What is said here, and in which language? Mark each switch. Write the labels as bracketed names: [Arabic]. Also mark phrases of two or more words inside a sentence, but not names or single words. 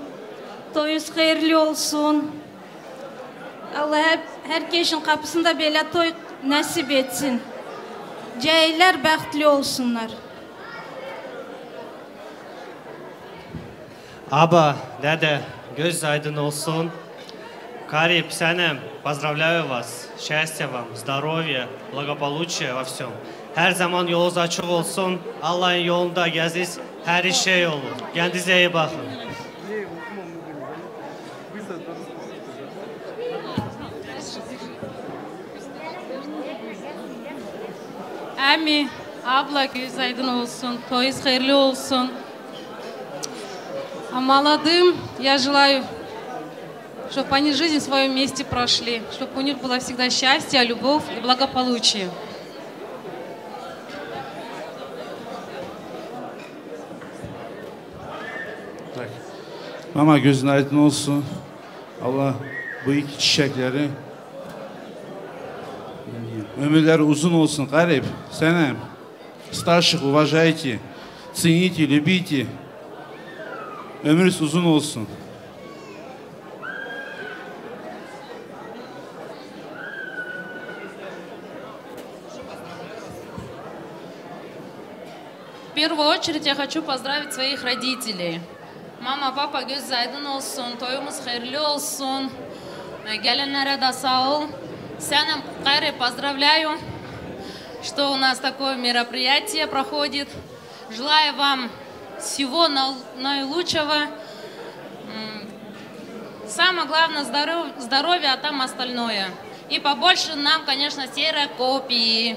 [Turkish] Toyunuz hayırlı olsun. Allah hep herkesin kapısında böyle toy nasip etsin. Cahiller bəxtli olsunlar. Aba, dede, göz aydın olsun. [Russian] Карип, Санем, поздравляю вас. Счастья вам, здоровья, благополучия во всем. [Turkish] Her zaman yolunuz açık olsun. Allah'ın yolunda geziz. Her şey olur. Kendinize iyi bakın. Ami, abla göz aydın olsun. Toyuz hayırlı olsun. [Russian] А молодым я желаю, чтобы они жизнь свою вместе прошли, чтобы у них было всегда счастье, любовь и благополучие. [Turkish] Mama gözün aydın olsun. Allah bu iki çiçekleri ömürleri uzun olsun. Garip, [Russian] Санем, старших уважайте, цените, любите. [Turkish] Ömrünüz uzun olsun. [Russian] В первую очередь я хочу поздравить своих родителей. [Turkish] Mama, papa göz aydın olsun, toyumuz hayırlı olsun. Gelenlere de sağ ol. [Russian] Сяна Кайры поздравляю, что у нас такое мероприятие проходит. Желаю вам всего наилучшего. Самое главное здоровье, а там остальное. И побольше нам, конечно, ксерокопии.